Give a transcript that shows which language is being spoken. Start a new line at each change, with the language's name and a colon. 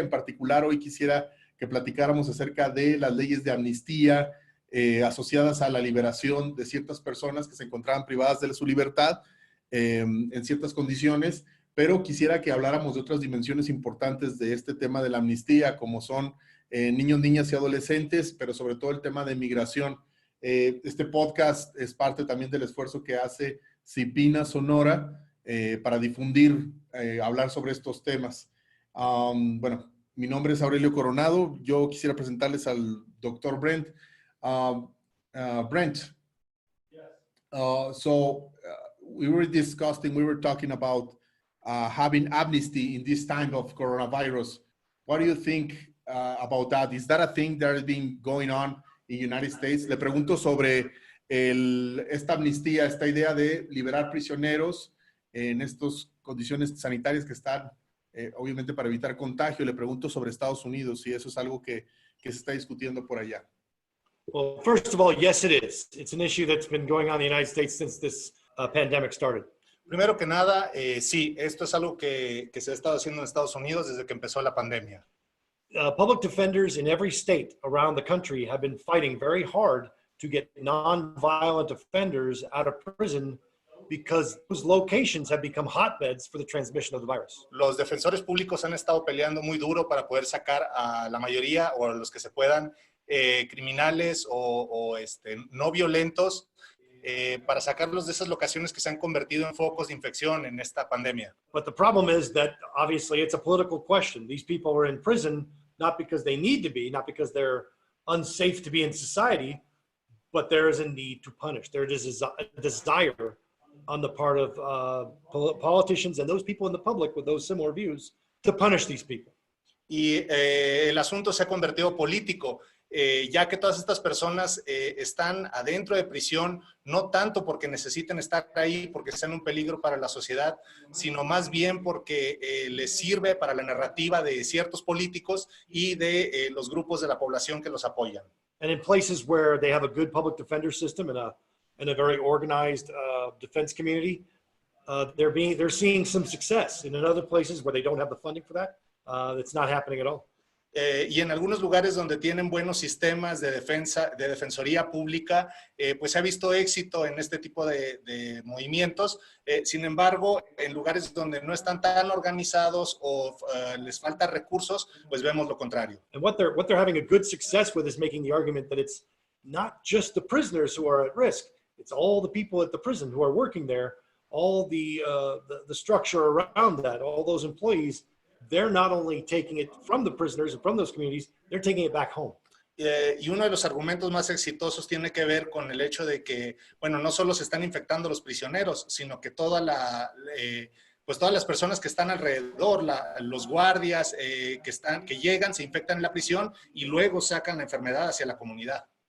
Spanish: En particular, hoy quisiera que platicáramos acerca de las leyes de amnistía asociadas a la liberación de ciertas personas que se encontraban privadas de su libertad en ciertas condiciones, pero quisiera que habláramos de otras dimensiones importantes de este tema de la amnistía, como son niños, niñas y adolescentes, pero sobre todo el tema de migración. Este podcast es parte también del esfuerzo que hace CIPINA Sonora para difundir, hablar sobre estos temas. Bueno, mi nombre es Aurelio Coronado. Yo quisiera presentarles al doctor Brent.
English: Brent, we were talking about having amnesty in this time of coronavirus. What do you think about that? Is that a thing that has been going on in the United States?
Spanish: Le pregunto sobre esta amnistía, esta idea de liberar prisioneros en estas condiciones sanitarias que están, obviamente para evitar contagio. Le pregunto sobre Estados Unidos, si eso es algo que se está discutiendo por allá.
English: Well, first of all, yes, it is. It's an issue that's been going on in the United States since this pandemic started.
Spanish: Primero que nada, sí, esto es algo que se ha estado haciendo en Estados Unidos desde que empezó la pandemia.
English: Public defenders in every state around the country have been fighting very hard to get non-violent offenders out of prison because those locations have become hotbeds for the transmission of the virus.
Spanish: Los defensores públicos han estado peleando muy duro para poder sacar a la mayoría o a los que se puedan criminales o no violentos para sacarlos de esas locaciones que se han convertido en focos de infección en esta pandemia.
English: But the problem is that obviously it's a political question. These people are in prison not because they need to be, not because they're unsafe to be in society, but there is a need to punish. There is a desire on the part of politicians and those people in the public with those similar views to punish these people.
Spanish: Y el asunto se ha convertido político. Ya que todas estas personas están adentro de prisión, no tanto porque necesiten estar ahí, porque sean un peligro para la sociedad, sino más bien porque les sirve para la narrativa de ciertos políticos y de los grupos de la población que los apoyan.
English: And in places where they have a good public defender system and a very organized defense community, they're seeing some success. And in other places where they don't have the funding for that, it's not happening at all.
Spanish: Y en algunos lugares donde tienen buenos sistemas de defensoría pública, pues se ha visto éxito en este tipo de movimientos. Sin embargo, en lugares donde no están tan organizados o les falta recursos, pues vemos lo contrario.
English: And what they're having a good success with is making the argument that it's not just the prisoners who are at risk, it's all the people at the prison who are working there, all the structure around that, all those employees. They're not only taking it from the prisoners and from those communities, they're taking it back home.
Spanish: Y uno de los argumentos más exitosos tiene que ver con el hecho de que, bueno, no solo se están infectando los prisioneros, sino que todas las personas que están alrededor, los guardias que llegan, se infectan en la prisión y luego sacan la enfermedad hacia la comunidad.